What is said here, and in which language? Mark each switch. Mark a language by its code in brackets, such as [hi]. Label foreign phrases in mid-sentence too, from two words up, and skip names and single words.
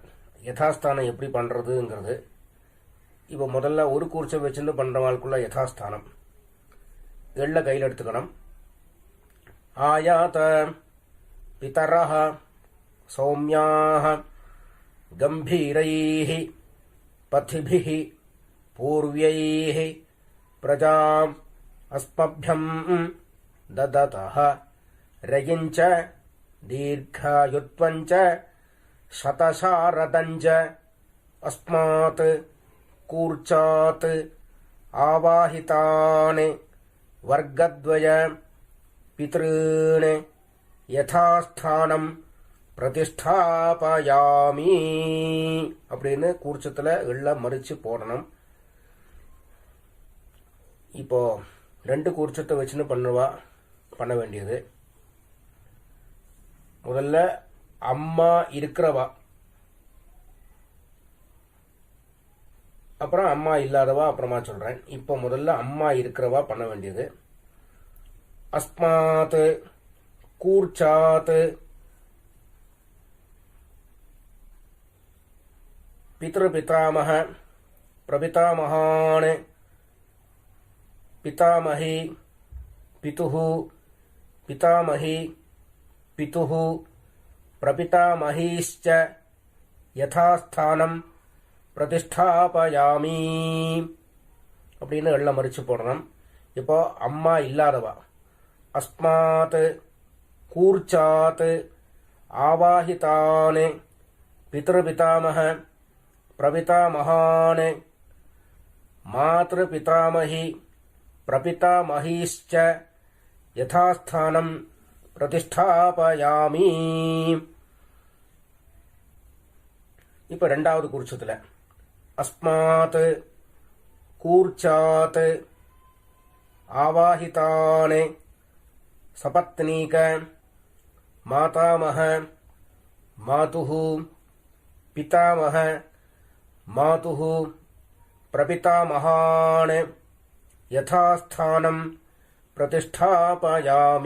[ta] யதாஸ்தானம் எப்படி பண்றதுங்கிறது. இப்போ முதல்ல ஒரு கூர்ச்சம் வச்சுன்னு பண்றவாளுக்குள்ள யதாஸ்தானம். எள்ள கையில் எடுத்துக்கணும். [sa] आयात पितरः सौम्याः गम्भीरैः पथिभिः पूर्व्यैः प्रजाम् अस्मभ्यम् ददतः रयिञ्च दीर्घायुत्वञ्च शतशारदञ्च अस्मात् कूर्चात् आवाहितान् वर्गद्वय पितॄन् यथास्थानम् பிரதிஷ்டாபயாமி [ta] அப்படின்னு கூர்ச்சத்துல எள்ள மறிச்சு போடணும். இப்போ ரெண்டு கூர்ச்சத்தை வச்சுன்னு பண்ண வேண்டியது. முதல்ல அம்மா இருக்கிறவா, அப்புறம் அம்மா இல்லாதவா அப்புறமா சொல்றேன். இப்போ முதல்ல அம்மா இருக்கிறவா பண்ண வேண்டியது. [sa] अस्मात् कूर्चात् पितृपितामह प्रपितामहान् पितामही पितुः पितामही पितुः प्रपितामहीश्च यथास्थानं प्रतिष्ठापयामि [ta] அப்படின்னு எள்ள மறிச்சு போடணும். இப்போ அம்மா இல்லாதவா [sa] अस्मात् कूर्चात् आवाहितान् பிதृपितामह प्रपितामहान् मातृपितामही प्रपितामहीश्च यथास्थानं प्रतिष्ठापयामि. [ta] இப்ப ரெண்டாவது கூர்ச்சத்துல [sa] अस्मात् कूर्चात् आवाहितान् सपत्नीक मातामह मातुः पितामह मातुः प्रपितामहान् यथास्थानम् प्रतिष्ठापयामि.